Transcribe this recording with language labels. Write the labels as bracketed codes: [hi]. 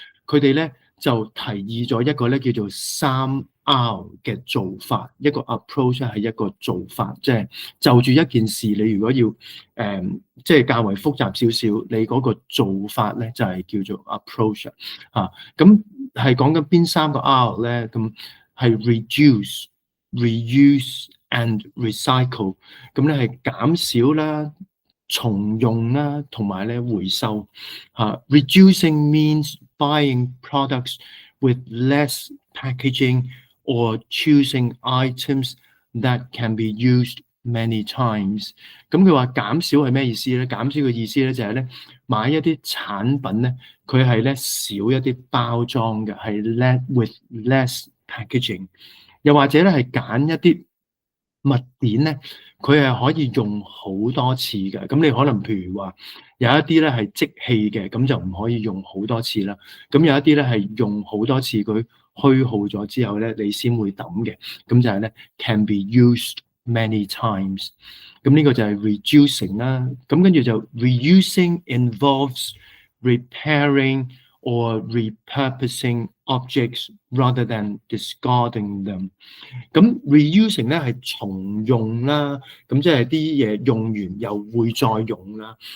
[yue] 佢哋咧就提議咗一個咧叫做3 R 嘅做法，一個 approach 係一個做法，即係就住一件事，你如果要即係較為複雜少少，你嗰個做法咧就係叫做 approach 咁係講緊邊3個 R 咧？咁係 [en] reduce、reuse and recycle。 [yue] 咁咧係減少啦、重用啦，同埋咧回收 [en] Reducing means buying products with less packaging or choosing items that can be used many times。 [yue] 咁佢話減少係咩意思咧？減少嘅意思咧就係咧買一啲產品咧，佢係咧少一啲包裝嘅，係 [en] with less packaging。 [yue] 又或者咧係揀一啲物件咧，佢係可以用好多次嘅。咁你可能譬如話有一啲咧係即棄嘅，咁就唔可以用好多次啦。咁有一啲咧係用好多次，佢虛耗咗之後咧，你先會抌嘅。咁就係咧 [en] can be used many times。 [yue] 咁呢個就係 reducing 啦。咁跟住就 [en] reusing involves repairing or repurposing objects rather than discarding them。 [yue] 咁 reusing 咧係重用啦，咁即係啲嘢用完又會再用啦。